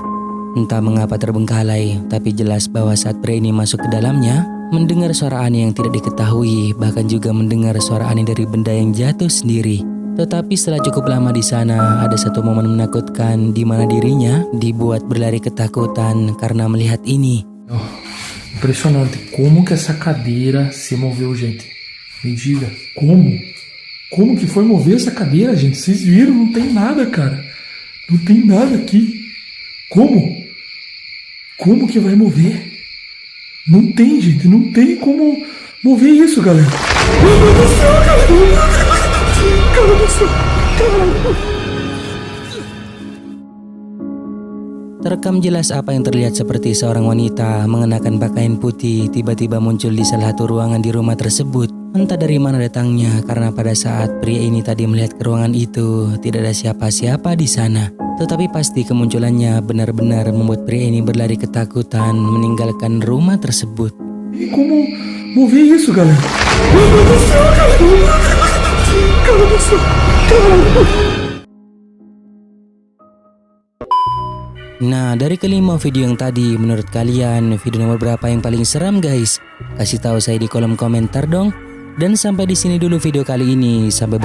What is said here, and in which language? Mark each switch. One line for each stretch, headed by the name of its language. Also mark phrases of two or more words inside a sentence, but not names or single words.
Indonesian: Entah mengapa terbengkalai, tapi jelas bahwa saat pria ini masuk ke dalamnya, mendengar suara aneh yang tidak diketahui, bahkan juga mendengar suara aneh dari benda yang jatuh sendiri. Tetapi setelah cukup lama di sana, ada satu momen menakutkan di mana dirinya dibuat berlari ketakutan karena melihat ini.
Portuguese: Impressionante como que essa cadeira se moveu, gente. Me diga, como? Como que foi mover essa cadeira, gente? Vocês viram? Não tem nada, cara. Não tem nada aqui. Como? Como que vai mover? Não tem, gente. Não tem como mover isso, galera. Meu Deus do céu, galera.
Indonesian: Terekam jelas apa yang terlihat seperti seorang wanita mengenakan pakaian putih tiba-tiba muncul di salah satu ruangan di rumah tersebut. Entah dari mana datangnya, karena pada saat pria ini tadi melihat ke ruangan itu tidak ada siapa-siapa di sana. Tetapi pasti kemunculannya benar-benar membuat pria ini berlari ketakutan meninggalkan rumah tersebut.
Portuguese: Como mover isso, galera? Meu Deus do céu, galera.
Indonesian: Nah, dari kelima video yang tadi, menurut kalian video nomor berapa yang paling seram guys? Kasih tahu saya di kolom komentar dong. Dan sampai di sini dulu video kali ini.